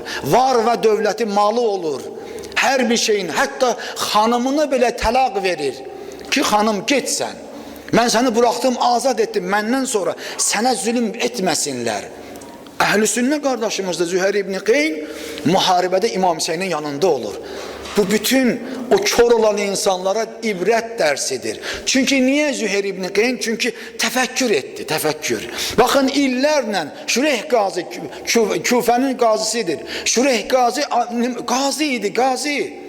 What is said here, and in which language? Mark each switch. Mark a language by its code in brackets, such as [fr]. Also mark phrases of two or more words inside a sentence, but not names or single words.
[az] Var və dövləti, malı olur. Hər bir şeyin, hətta xanımını belə təlaq verir ki, xanım getsən. Mən səni buraxdım, azad etdim, məndən sonra sənə zülüm etməsinlər. Əhl-i sünnə qardaşımız da Züheyr ibn Qeyn müharibədə İmam Hüseynin yanında olur. [tr] Bu bütün o kör olan insanlara ibret dersidir. Çünkü niye Züheyr İbn Qeyn? Çünkü tefekkür etti, tefekkür. Bakın illerle Şureyh Gazi, Küfe'nin gazisidir. Şureyh Gazi, gaziydi, gazi.